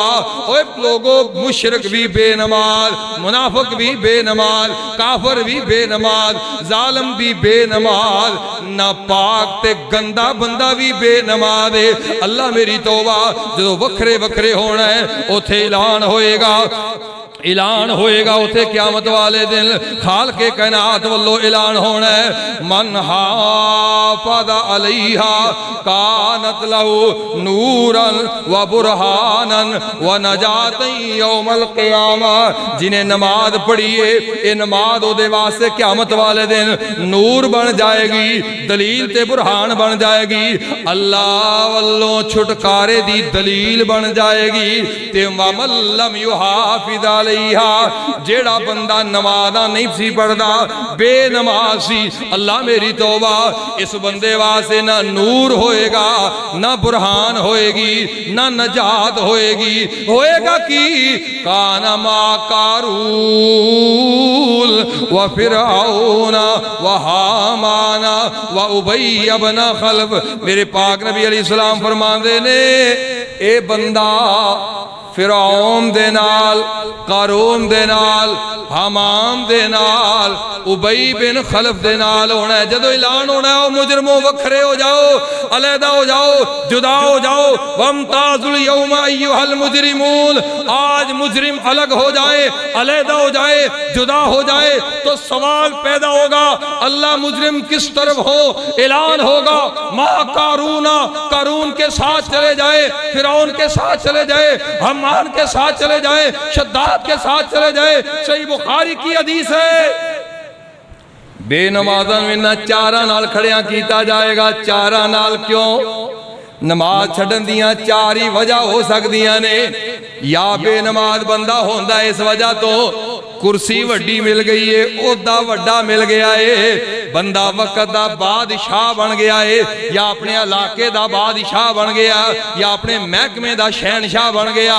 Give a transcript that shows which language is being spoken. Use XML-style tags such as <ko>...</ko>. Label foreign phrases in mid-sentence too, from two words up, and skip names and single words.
<pa>اوئے لوگو، مشرک بھی بے نماز، منافق بھی بے نماز، کافر بھی بے نماز، ظالم بھی بے نماز، ناپاک تے گندا بندہ بھی بے نماز ہے. اللہ میری توبہ. جو وکھرے وکھرے ہونا ہے اوتھے اعلان ہوئےگا، اعلان ہوئےگا اوتھے قیامت والے دن. خال کے کائنات ولوں اعلان ہونا ہے,</pa> <ar>من حافظ عليها كانت له نورا و برهانا و نجاة يوم القيامة.</ar> <pa>جنہیں نماز پڑھی ہے یہ نماز اوہدے واسطے قیامت والے دن نور بن جائےگی، دلیل تے برہان بن جائےگی، اللہ ولوں چھٹکارے دی دلیل بن جائےگی. تے</pa> <ar>ومن لم يحافظ</ar> <pa>جیہڑا بندہ نمازاں نہیں سی پڑھدا، بے نماز سی، اللہ میری توبہ، اس بندے واسطے نہ نور ہوئےگا، نہ برہان ہوئےگی، نہ نجات ہوئےگی. ہوئےگا کہ</pa> <ar>كان مع قارون و فرعون و هامان و أبي ابن خلف.</ar> <pa>میرے پاک نبی علیہ السلام فرماندے نے اے بندہ فرعون دے نال، قارون دے نال، ہامان دے نال، ابی بن خلف دے نال ہونا ہے. جدوں اعلان ہونا ہے، مجرمو وکھرے ہو جاؤ، علیحدہ ہو جاؤ، جدا ہو جاؤ.</pa> <ar>وامتازوا اليوم أيها المجرمون,</ar> <ur>آج مجرم الگ ہو جائے، علیحدہ ہو جائے، جدا ہو جائے تو سوال پیدا ہوگا اللہ مجرم کس طرف ہو. اعلان ہوگا</ur> <ar>مع قارون,</ar> <ur>قارون کے ساتھ چلے جائے، فرعون کے ساتھ چلے جائے، ہم کے ساتھ چلے جائے، شداد کے ساتھ چلے جائے. صحیح بخاری کی حدیث ہے,</ur> <pa>بے نمازاں میں چارا نال کھڑیا کیتا جائےگا. چارا نال کیوں? نماز چھڈن دیاں چار ہی وجہ ہو سکدیاں نے. یا بے نماز بندہ ہوندا اس وجہ توں کرسی وڈی مل گئی ہے، عہدہ وڈا مل گیا ہے، بندہ وقت دا بادشاہ بن گیا ہے، یا اپنے علاقے دا بادشاہ بن گیا، یا اپنے محکمے دا شہنشاہ بن گیا.</pa>